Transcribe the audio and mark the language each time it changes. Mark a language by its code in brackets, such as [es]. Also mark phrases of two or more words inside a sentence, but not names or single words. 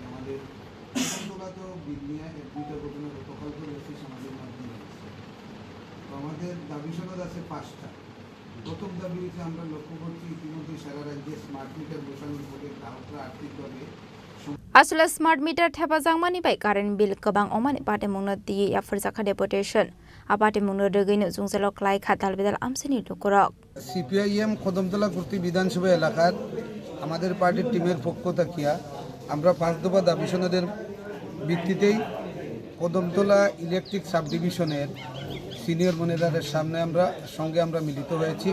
[bn] আমাদের তো বিলনিয়া এক দুইটা ঘটনা গতকাল করে হচ্ছে সামাজিক মাধ্যমে আসছে। তো আমাদের দাবি সনদ আছে 5টা। প্রথম দাবি হচ্ছে আমরা লক্ষ্য করছি ইতিমধ্যে সারা রাজ্যে [en] smart meter [bn] বসানোর ফলে গ্রাহকরা আর্থিকভাবে [trp] আসলে [en] smart meter [trp] থেপাজাংমানি বাই [en] current bill [trp] गोबां अमानि पाटे मुंगनो दी या फरजाखा डेपुटेशन आपाटे मुंगनो रगैनो जुंजालाव क्लाइ खाताल बेदाल आमसिनि लुकरक [bn] সিপিআইএম কদমতলা কর্তৃ বিধানসভা এলাকার আমাদের পার্টির টিমের পক্ষ থাকিয়া আমরা 5 দফা দাবি সনদের ভিত্তিতেই কদমতলা [en] electric sub division's senior manager's [bn] সামনে আমরা মিলিত হয়েছি।